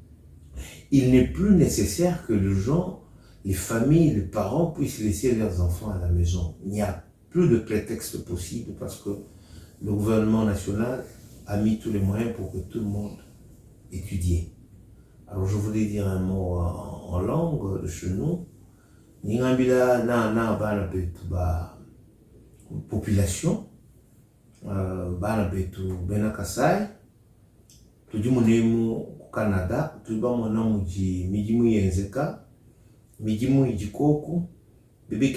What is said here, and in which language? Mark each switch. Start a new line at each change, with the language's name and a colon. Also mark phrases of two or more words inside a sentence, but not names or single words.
French: Il n'est plus nécessaire que les gens, les familles, les parents puissent laisser leurs enfants à la maison. Il n'y a plus de prétexte possible parce que le gouvernement national a mis tous les moyens pour que tout le monde étudie. Alors je voulais dire un mot en langue de chez nous.
Luba-Lulua: Ningambila na bana betu ba population bana betu bena Kasai tuji munemu Canada tuba mona muji mijimu yenzeka mijimu ijikoku bebe